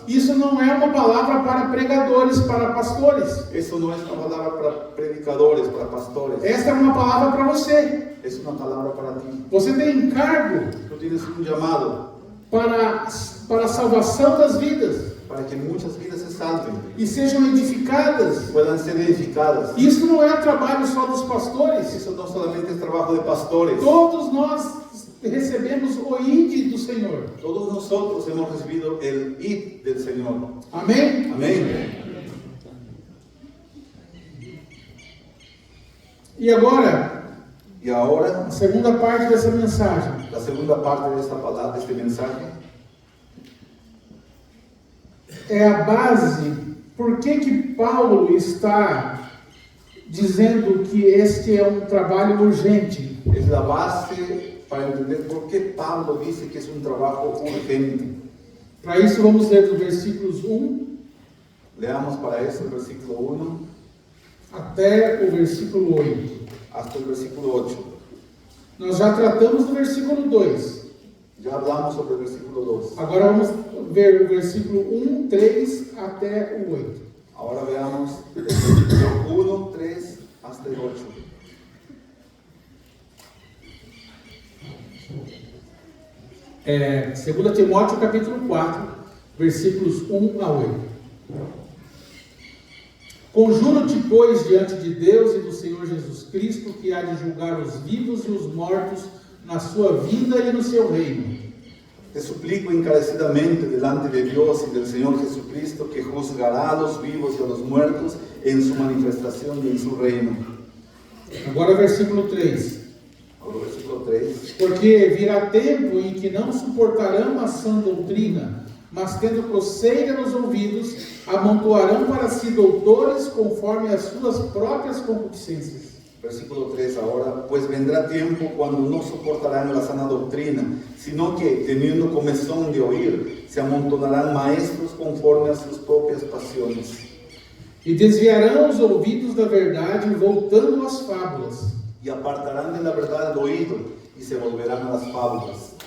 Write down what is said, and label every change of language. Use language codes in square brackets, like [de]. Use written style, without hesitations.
[pt] Isso não é uma palavra para pregadores, para pastores. [es] eso no es una palabra para predicadores, para pastores. [pt] Esta é uma palavra para você. [es] Es una palabra para ti. [pt] Você tem encargo [es] Tú tienes un llamado [pt] para a salvação das vidas [es] para que muchas vidas se salven, [pt] e sejam edificadas. [es] puedan ser edificadas. [pt] Isso não é trabalho só dos pastores. [es] Eso no solamente es trabajo de pastores. [pt] Todos nós recebemos o ID do Senhor. [es] Todos nosotros hemos recibido el id del Señor. [pt] Amém? [es] Amén. [pt] E agora, [es] Y ahora, [pt] a segunda parte dessa mensagem. [es] la segunda parte de esta palabra, de este mensaje, [pt] É a base. Por que Paulo está dizendo que este é um trabalho urgente? [es] es la base para entender por qué Pablo dice que es un trabajo urgente. [pt] Para isso, vamos ler dos versículos 1 [es] Leamos para eso el versículo 1 [pt] até o versículo 8. [es] hasta el versículo 8. [pt] Nós já tratamos do versículo 2. [es] Ya hablamos sobre el versículo 2. [pt] Agora vamos ver o versículo 1, 3 até o 8. [es] Ahora veamos el versículo 1, 3 hasta el 8. [pt] 2 Timóteo capítulo 4, versículos 1 a 8. Conjuro-te, pois, diante de Deus e do Senhor Jesus Cristo, que há de julgar os vivos e os mortos na sua vinda e no seu reino. [es] Te suplico encarecidamente delante de Dios y del Señor Jesucristo, que juzgará a los vivos y a los muertos en su manifestación y en su reino. [pt] Agora versículo 3. [es] Ahora, versículo 3. [pt] Porque virá tempo em que não suportarão a sã doutrina, mas tendo coceira nos ouvidos, amontoarão para si doutores conforme as suas próprias concupiscências. [es] Versículo 3 ahora, pues vendrá tiempo cuando no soportarán la sana doctrina, sino que, teniendo comezón de oír, se amontonarán maestros conforme a sus propias pasiones. [pt] E desviarão os ouvidos da verdade, voltando às fábulas. [es] Y apartarán de la verdad el oído, y se volverán a las fábulas.